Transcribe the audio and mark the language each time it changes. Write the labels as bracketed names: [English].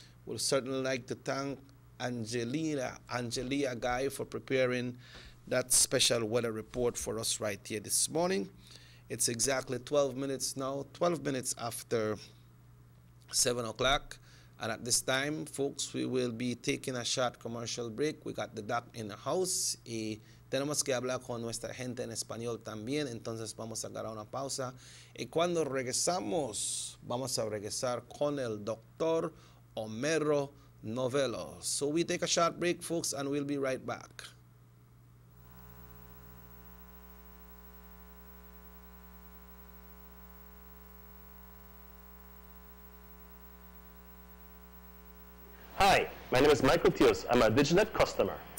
[English] We'll certainly like to thank Angelia Guy for preparing that special weather report for us right here this morning. It's exactly 12 minutes now, 12 minutes after 7 o'clock. And at this time, folks, we will be taking a short commercial break. We got the doc in the house. [Spanish] Y tenemos que hablar con nuestra gente en español también. Entonces vamos a agarrar una pausa. Y cuando regresamos, vamos a regresar con el doctor Homero Novello. [English] So we take a short break, folks, and we'll be right back. Hi, my name is Michael Teos. I'm a Diginet customer.